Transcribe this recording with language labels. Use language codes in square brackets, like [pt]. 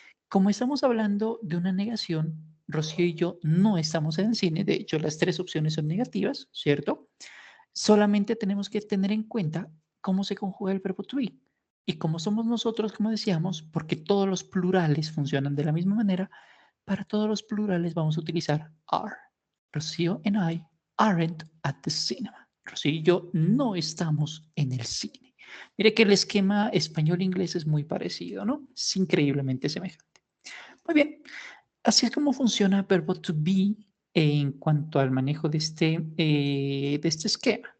[es] Como estamos hablando de una negación, Rocío y yo no estamos en el cine, de hecho las tres opciones son negativas, ¿cierto? Solamente tenemos que tener en cuenta cómo se conjuga el verbo to be. Y como somos nosotros, como decíamos, porque todos los plurales funcionan de la misma manera, para todos los plurales vamos a utilizar are. [en] Rocío and I aren't at the cinema. [es] Rocío y yo no estamos en el cine. Mire que el esquema español-inglés es muy parecido, ¿no? Es increíblemente semejante. Muy bien, así es como funciona el verbo to be en cuanto al manejo de este esquema.